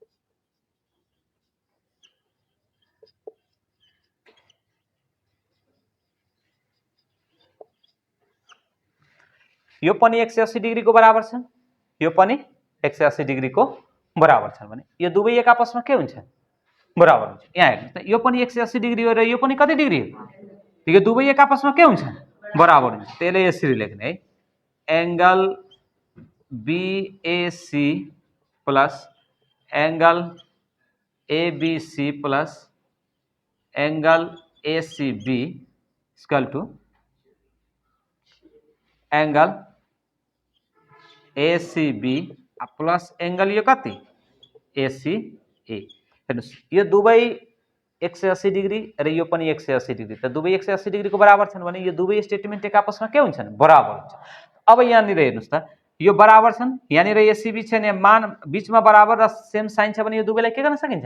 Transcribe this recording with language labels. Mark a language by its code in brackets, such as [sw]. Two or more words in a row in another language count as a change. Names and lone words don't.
[ne] यो पनि 180 डिग्री को बराबर छन्, यो पनि 180 डिग्री को बराबर छन् भने यो दुवै एक आपसमा के हुन्छ? बराबर हुन्छ। यहाँ हेर्नुस् त यो पनि 180 डिग्री हो र यो पनि कति डिग्री हो? यो दुवै एक आपसमा के हुन्छ? बराबर हुन्छ। त्यसले यसरी लेख्ने है एंगल BAC प्लस एंगल ABC प्लस एंगल ACB [en] equal to [ne] एंगल ACB प्लस एंगल यो कति? ACE। हेर्नुस् यो दुवै 180 डिग्री र यो पनि 180 डिग्री त दुवै 180 डिग्री को बराबर छन् भने यो दुवै स्टेटमेन्ट एक आपसमा के हुन्छन्? बराबर हुन्छ। अब यहाँनिर हेर्नुस् त यो बराबर छन्, यहाँनिर ACB छ नि मान बीचमा बराबर र [en] same sign [ne] छ भने यो दुवैलाई के गर्न सकिन्छ?